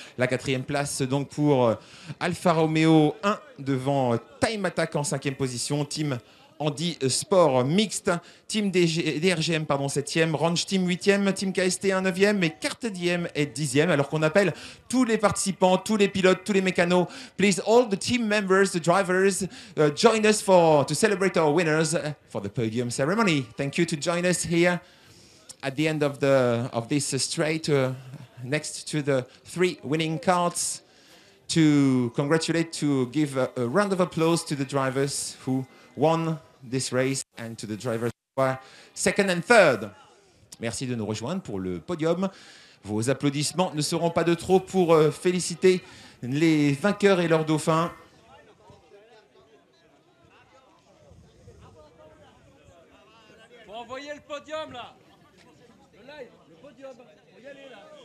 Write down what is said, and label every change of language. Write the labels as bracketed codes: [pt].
[fr] La 4e place donc pour Alfa Romeo 1 devant Time Attack en 5e position. Team Andy Sport mixte, Team DRGM 7e, Ranch Team 8e, Team KST 9e et Carte Diem est 10e. Alors qu'on appelle tous les participants, tous les pilotes, tous les mécanos. [en] Please, all the team members, the drivers, join us to celebrate our winners for the podium ceremony. Thank you to join us here at the end of this straight next to the 3 winning carts to give a round of applause to the drivers who won this race and to the drivers who are 2nd and 3rd. [fr] Merci de nous rejoindre pour le podium. Vos applaudissements ne seront pas de trop pour féliciter les vainqueurs et leurs dauphins. envoyez le podium là. Le live, le podium. Faut y aller là.